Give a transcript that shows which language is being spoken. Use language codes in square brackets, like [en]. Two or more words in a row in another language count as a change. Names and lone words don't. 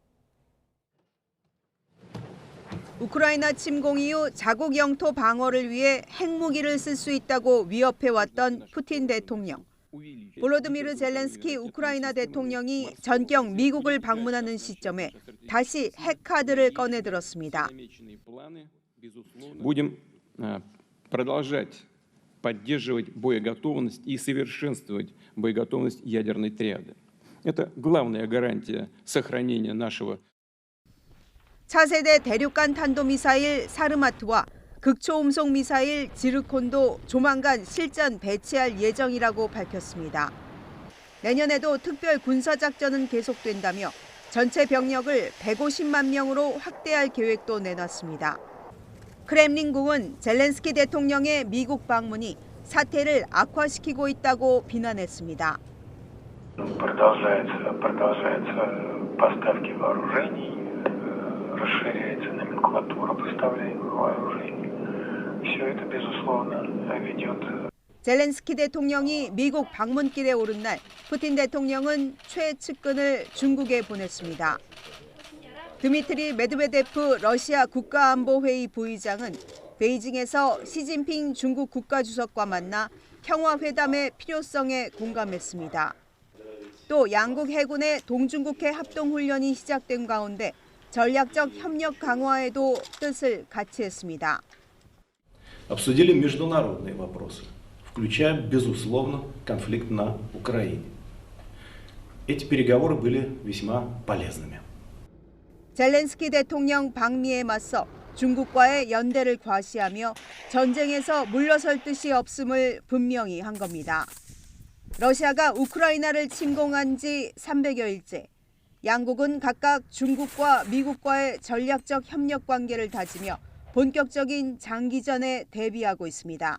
[ko] 우크라이나 침공 이후 자국 영토 방어를 위해 핵무기를 쓸 수 있다고 위협해왔던 푸틴 대통령. 볼로드미르 젤렌스키 우크라이나 대통령이 전격 미국을 방문하는 시점에 다시 핵카드를 꺼내들었습니다. [ru] Будем продолжать поддерживать боеготовность и совершенствовать боеготовность ядерной триады. Это главная гарантия сохранения нашего. [ko] 차세대 대륙간 탄도미사일 사르마트와 극초음속 미사일 지르콘도 조만간 실전 배치할 예정이라고 밝혔습니다. 내년에도 특별 군사작전은 계속된다며 전체 병력을 150만 명으로 확대할 계획도 내놨습니다. 크렘린궁은 젤렌스키 대통령의 미국 방문이 사태를 악화시키고 있다고 비난했습니다. [ru] Продолжаются поставки вооружений, расширяется номенклатура поставляемых вооружений. Все это, безусловно, ведет. [ko] 젤렌스키 대통령이 미국 방문길에 오른 날 푸틴 대통령은 최측근을 중국에 보냈습니다. 드미트리 메드베데프 러시아 국가안보회의 부의장은 베이징에서 시진핑 중국 국가주석과 만나 평화회담의 필요성에 공감했습니다. 또 양국 해군의 동중국해 합동훈련이 시작된 가운데 전략적 협력 강화에도 뜻을 같이 했습니다. [ru] Обсудили международные вопросы, включая, безусловно, конфликт на Украине. Эти переговоры были весьма полезными. [ko] 젤렌스키 대통령 방미에 맞서 중국과의 연대를 과시하며 전쟁에서 물러설 뜻이 없음을 분명히 한 겁니다. 러시아가 우크라이나를 침공한 지 300여일째, 양국은 각각 중국과 미국과의 전략적 협력 관계를 다지며 본격적인 장기전에 대비하고 있습니다.